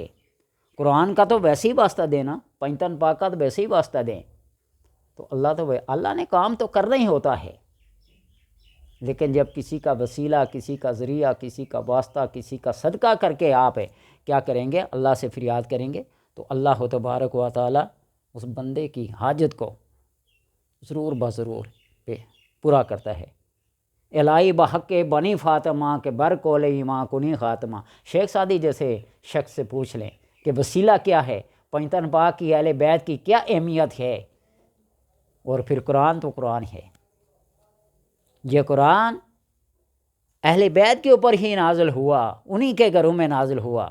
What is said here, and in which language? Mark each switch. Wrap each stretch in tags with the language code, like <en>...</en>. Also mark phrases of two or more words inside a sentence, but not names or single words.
<ur>قرآن کا تو ویسے ہی واسطہ دینا، پنجتن پاک کا تو ویسے ہی واسطہ دیں، تو اللہ نے کام تو کرنا ہی ہوتا ہے، لیکن جب کسی کا وسیلہ، کسی کا ذریعہ، کسی کا واسطہ، کسی کا صدقہ کر کے آپ کیا کریں گے، اللہ سے فریاد کریں گے، تو اللہ تبارک و تعالیٰ اس بندے کی حاجت کو ضرور بضرور پورا کرتا ہے۔</ur> <fa>الہی بحق بنی فاطمہ کے بر کول ایماں کنی خاتمہ۔</fa> <ur>شیخ سعدی جیسے شخص سے پوچھ لیں کہ وسیلہ کیا ہے، پنجتن پاک کی، اہل بیت کی کیا اہمیت ہے، اور پھر قرآن تو قرآن ہے۔ یہ قرآن اہل بیت کے اوپر ہی نازل ہوا، انہی کے گھروں میں نازل ہوا۔</ur>